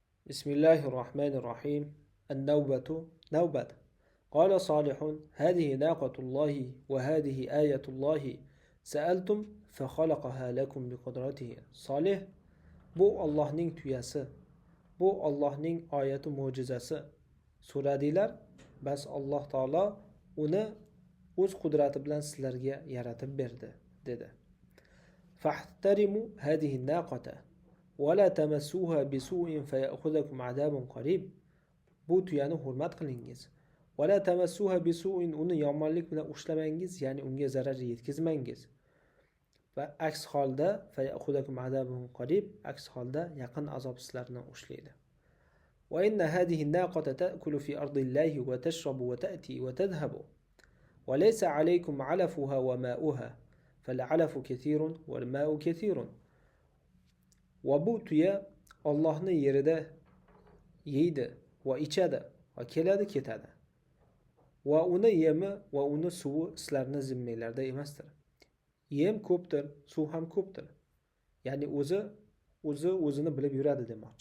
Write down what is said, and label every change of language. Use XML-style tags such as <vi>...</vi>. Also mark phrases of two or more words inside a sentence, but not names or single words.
<ar>بسم الله الرحمن الرحيم. النوبة نوبة. قال صالح: هذه ناقة الله وهذه آية الله سألتم فخلقها لكم بقدرته.</ar> <uz>Solih: bu Allohning tuyasi, bu Allohning oyati mo'jizasi. So'radinglar, bas Alloh taolo uni o'z qudrati bilan sizlarga yaratib berdi, dedi.</uz> <ar>فاحترموا هذه الناقة ولا تمسوها بسوء فيأخذكم عذاب قريب.</ar> <uz>Bu tuyani hurmat qilingiz.</uz> <ar>ولا تمسوها بسوء,</ar> <uz>uni yomonlik bilan ushlamangiz, ya'ni unga zarar yetkazmangiz. Va aks holda</uz> <ar>فيأخذكم عذاب قريب,</ar> <uz>aks holda yaqin azob sizlarni ushlaydi.</uz> <ar>وإن هذه الناقة تأكل في أرض الله وتشرب وتأتي وتذهب وليس عليكم علفها وماؤها فالعلف كثير والماء كثير.</ar> <uz>Va bu tuya Allohning yerida yeydi va ichadi va keladi ketadi. Va uni yemi va uni suvi sizlarning zimmanglarda emasdir. Yem ko'pdir, suv ham ko'pdir. Ya'ni o'zini bilib yuradi demoqchi.</uz>